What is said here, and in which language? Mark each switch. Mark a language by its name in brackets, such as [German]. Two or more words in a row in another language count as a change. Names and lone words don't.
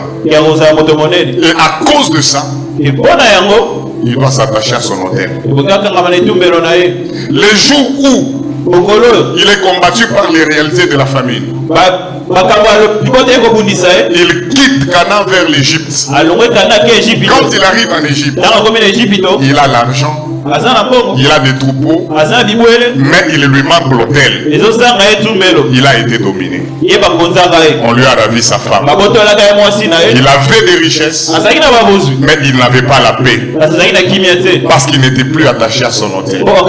[Lingala] ya kozala moto monene. [French] Et à cause de ça, [Lingala] e mpo na yango [French] il doit s'attacher à son autel. [Lingala] ebongi akangama na etumbelo na ye. [French] Les jours où [Lingala] mokolo oyo [French] il est combattu par les réalités de la famine, [Lingala] makambo ya libota ye kobundisa ye [French] il quitte Cana vers l'Égypte. [Lingala] alongwe kana ake ejipito. [French] Quand il arrive en Égypte, [Lingala] ntango akomi na ejipito [French] il a l'argent, [Lingala] aza na mbongo [French] il a des troupeaux, [Lingala] aza na bibwele [French] mais il lui manque l'autel. [Lingala] ezozanga ye etumbelo [French] Il a été dominé. On lui a ravi sa femme. Il avait des richesses, mais il n'avait pas la paix. Parce qu'il n'était plus attaché à son hôtel.